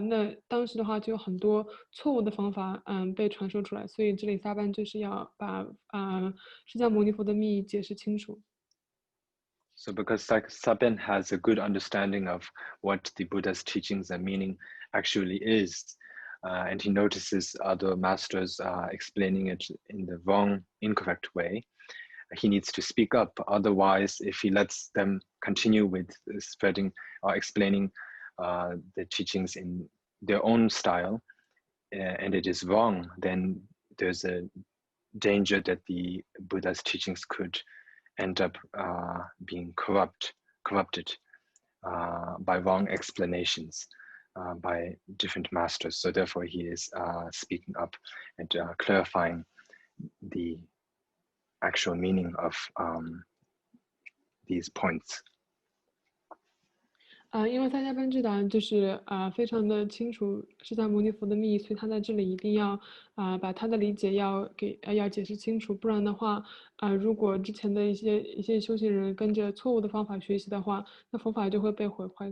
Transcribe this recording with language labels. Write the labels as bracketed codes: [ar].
[zh] 那当时的话就有很多错误的方法被传授出来，所以这里萨班就是要把释迦牟尼佛的密意解释清楚。 [en] So because Sapen has a good understanding of what the Buddha's teachings and meaning actually is, and he notices other masters explaining it in the wrong, incorrect way, he needs to speak up. Otherwise, if he lets them continue with spreading or explaining the teachings in their own style, and it is wrong, then there's a danger that the Buddha's teachings could end up being corrupted by wrong explanations by different masters. So therefore, he is speaking up and clarifying the actual meaning of these points. [zh] 因为萨迦班智达就是非常的清楚释迦牟尼佛的密意，所以他在这里一定要把他的理解要解释清楚，不然的话如果之前的一些修行人跟着错误的方法学习的话，那佛法就会被毁坏。